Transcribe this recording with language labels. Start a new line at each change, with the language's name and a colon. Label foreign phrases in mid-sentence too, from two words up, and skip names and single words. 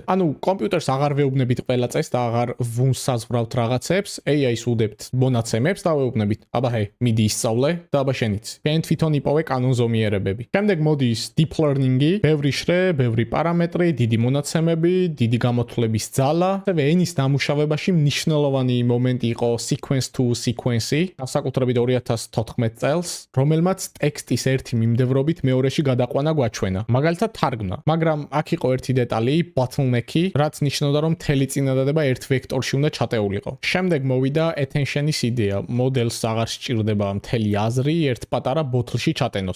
Georgian: ანუ კომპიუტერს აღარ ვეუბნებით ყველა წეს და აღარ ვუნსაზღვრავთ რაღაცებს, AI-ს უდებთ მონაცემებს და ვეუბნებით, აბა ჰე, მიდი ისწავლე და აბა შენიც. შენ თვითონ იპოვე კანონზომიერებები. შემდეგ მოდის
English: deep learning-ი,
Georgian: ბევრი შრე, ბევრი პარამეტრი, დიდი მონაცემები, დიდი გამოთვლების ძალა. ასევე ენის დამუშავებაში მნიშვნელოვანი მომენტი იყო
English: sequence to sequence-ი,
Georgian: განსაკუთრებით 2014 წელს, რომელმაც ტექსტის ერთი მიმდევრობით მეორეში გადაყვანა გვაჩვენა. მაგალითად თარგმნა. მაგრამ აქ იყო ერთი დეტალი, bottleneck-ი, რაც ნიშნავდა რომ მთელი წინადადება ერთ ვექტორში უნდა ჩატეულიყო. შემდეგ მოვიდა attention-ის იდეა. მოდელს აღარ სჭირდება მთელი აზრი ერთ პატარა ბოთლში ჩატენოს.